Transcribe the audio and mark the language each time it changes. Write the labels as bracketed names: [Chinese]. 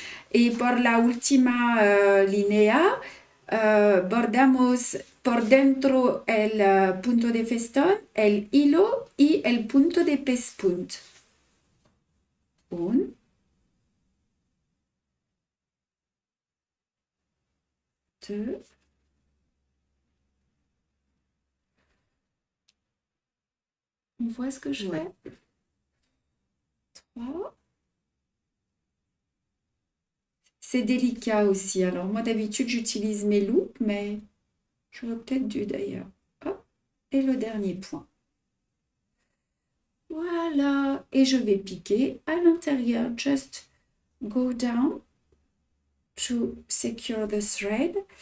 [Spanish] Y por la última línea bordamos por dentro el punto de festón, el hilo y el punto de pespunt. [French] Un, deux, on voit ce que je fais. Trois. C'est délicat aussi. Alors moi d'habitude j'utilise mes loupes, mais j'aurais peut-être dû d'ailleurs. Hop. Et le dernier point. Voilà. Et je vais piquer à l'intérieur. [English] Just go down to secure the thread.